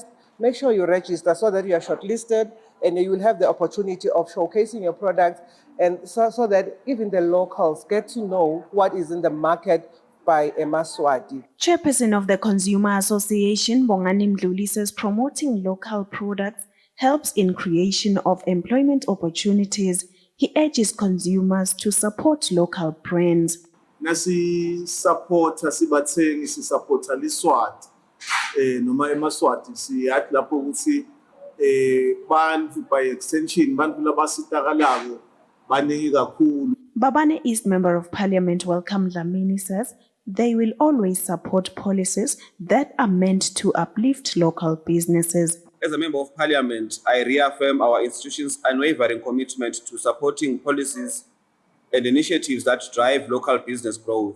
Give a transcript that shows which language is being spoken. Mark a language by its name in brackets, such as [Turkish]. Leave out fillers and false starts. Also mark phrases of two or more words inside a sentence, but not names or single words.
[English] Make sure you register so that you are shortlisted and you will have the opportunity of showcasing your products, and so that even the locals get to know what is in the market by eMaswati. Chairperson of the Consumer Association, Bongani Mdluli, says promoting local products helps in creation of employment opportunities. He urges consumers to support local brands. [Swati] Nasi support asibathengi sisupporta liswati noma eMaswati siyathi lapho ukuthi bantu [English] by extension [Swati] bantu labasitakalako baningi kakhulu. [English] Mbabane East Member of Parliament Welcome Dlamini says they will always support policies that are meant to uplift local businesses. As a Member of Parliament, I reaffirm our institution's unwavering commitment to supporting policies and initiatives that drive local business growth.